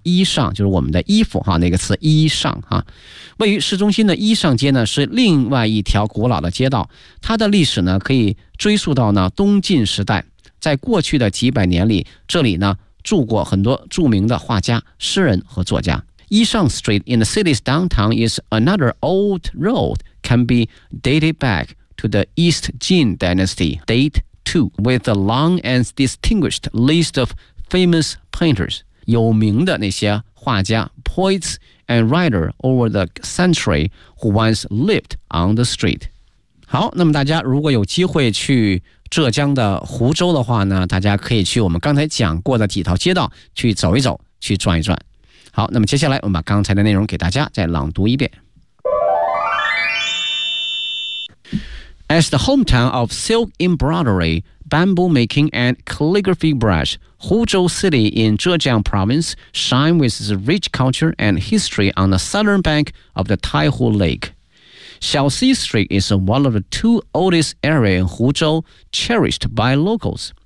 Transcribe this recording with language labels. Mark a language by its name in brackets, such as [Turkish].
[Chinese] 衣裳就是我们的衣服哈，那个词衣裳哈。位于市中心的衣裳街呢，是另外一条古老的街道，它的历史呢可以追溯到呢东晋时代。在过去的几百年里，这里呢住过很多著名的画家、诗人和作家。 [English] 衣裳 Street in the city's downtown is another old road can be dated back to the East Jin Dynasty, date 2 with a long and distinguished list of famous painters, [Chinese] 有名的那些画家 [English] poets and writers over the century who once lived on the street. [Chinese] 好，那么大家如果有机会去浙江的湖州的话呢，大家可以去我们刚才讲过的几条街道去走一走，去转一转。好，那么接下来我们把刚才的内容给大家再朗读一遍。 [English] As the hometown of silk embroidery, bamboo making and calligraphy brush, Huzhou City in Zhejiang province shine with its rich culture and history on the southern bank of the Taihu Lake. Xiaoxi Street is one of the two oldest areas in Huzhou cherished by locals.